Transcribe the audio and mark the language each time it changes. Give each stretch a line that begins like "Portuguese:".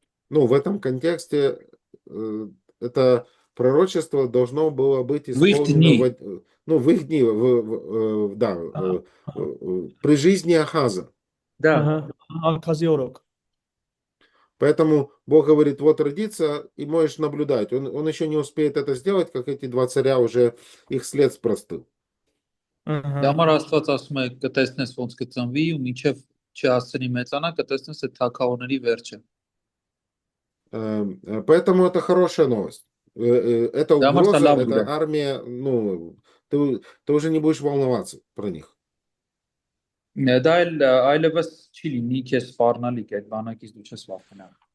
Russian: Ну, в этом контексте это пророчество должно было быть исполнено в их дни, да, при жизни Ахаза. Да.
Armenian: Աքազի օրոք։
Russian: Поэтому Бог говорит, вот родится, и можешь наблюдать. Он еще не успеет это сделать, как эти два царя уже их след простыл.
Armenian: Դա համար Աստված ասում է կտեսնես ոնց կծնվի ու մինչև չհասցնի մեծանա կտեսնես այդ թագավորների վերջը։
Russian: Поэтому это хорошая новость. Это угроза, это армия, ну, ты уже не будешь волноваться про них.
Armenian: Դա այլևս չի լինի քեզ սպառնալիք այդ բանակից դու չես վախենա։